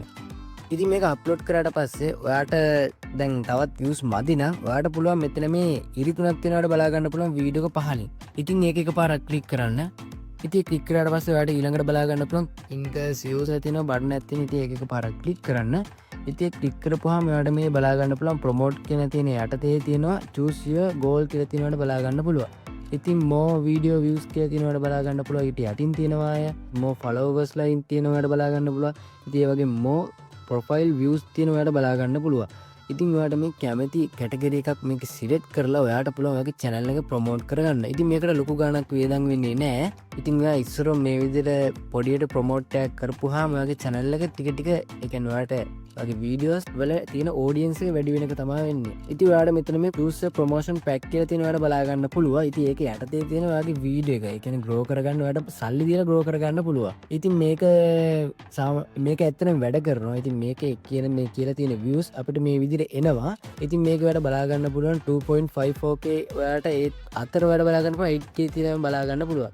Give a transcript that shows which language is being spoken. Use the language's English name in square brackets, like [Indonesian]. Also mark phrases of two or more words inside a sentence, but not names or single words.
[Sinhala] ඉතින් මේක අප්ලෝඩ් කරාට පස්සේ ඔයාට දැන් තවත් views මදි නම් ඔයාට පුළුවන් මෙතන මේ ඉරි තුනක් තියෙනවට බලා ගන්න පුළුවන් වීඩියෝ එක පහලින්. ඉතින් ඒක එකපාරක් ක්ලික් කරන්න. ඉතින් ක්ලික් කරාට පස්සේ ඔයාට ඊළඟට බලා ගන්න පුළුවන් [English] increase views [Sinhala] තියෙන බටන් එකක් තියෙන. ඉතින් ඒක එකපාරක් ක්ලික් කරන්න. ඉතින් ක්ලික් කරපුවාම ඔයාට මේ බලා ගන්න පුළුවන් promote කියන තියෙන යටතේ තියෙනවා [English] choose your goal [Sinhala] කියලා තියෙනවට බලා ගන්න පුළුවන්. ඉතින් [English] more video views [Sinhala] කියලා තියෙනවට බලා ගන්න පුළුවන්. ඊට යටින් තියෙනවා අය [English] more followers [Sinhala] line තියෙනවට බලා ගන්න පුළුවන්. ඉතින් ඒ වගේ [English] more profile views [Sinhala] තියෙනවට බලා ගන්න පුළුවන්. ඉතින් ඔයාට මේ කැමති කැටගරි එකක් මේක සිලෙක්ට් කරලා ඔයාට පුළුවන් ඔයාගේ channel එක ප්‍රොමෝට් කරගන්න. ඉතින් මේකට ලොකු ගාණක් වේදන් වෙන්නේ නැහැ. ඉතින් ඔයා ඉස්සරෝ මේ විදිහට පොඩියට ප්‍රොමෝට් එකක් කරපුවාම ඔයාගේ channel එක ටික ටික ඒ කියන්නේ ඔයාට ඔයාගේ videos වල තියෙන audience එක වැඩි වෙන එක තමයි වෙන්නේ. ඉතින් ඔයාට මෙතන මේ [English] choose promotion pack [Sinhala] කියලා තියෙන ඔයාට බලා ගන්න පුළුවන්. ඉතින් ඒක යටතේ තියෙන ඔයාගේ video එක ඒ කියන්නේ grow කරගන්න ඔයාට සල්ලි දීලා grow කරගන්න පුළුවන්. ඉතින් මේක ඇත්තටම වැඩ කරනවා. ඉතින් මේකේ කියන මේ කියලා තියෙන views අපිට මේ විදිහට එනවා. ඉතින් මේක ඔයාලට බලා ගන්න පුළුවන් 2.54k ඔයාලට ඒ අතර ඔයාලට බලා ගන්න පුළුවන් 8k තියෙනවා බලා ගන්න පුළුවන්.